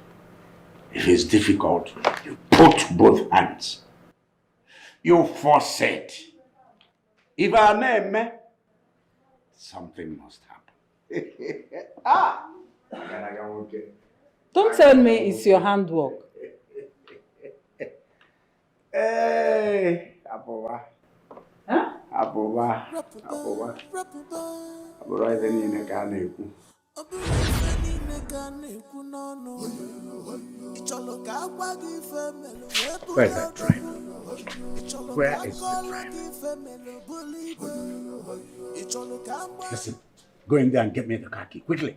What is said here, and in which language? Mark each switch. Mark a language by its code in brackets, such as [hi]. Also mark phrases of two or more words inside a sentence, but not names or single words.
[en] If it's difficult, you put both hands. You force it. If I name, something must happen. Don't tell me it's your handwork. Hey, Apoba. Huh? Apoba. Apoba is in a carnival. Where's that driver? Where is the driver? Listen, go in there and get me the car key, quickly.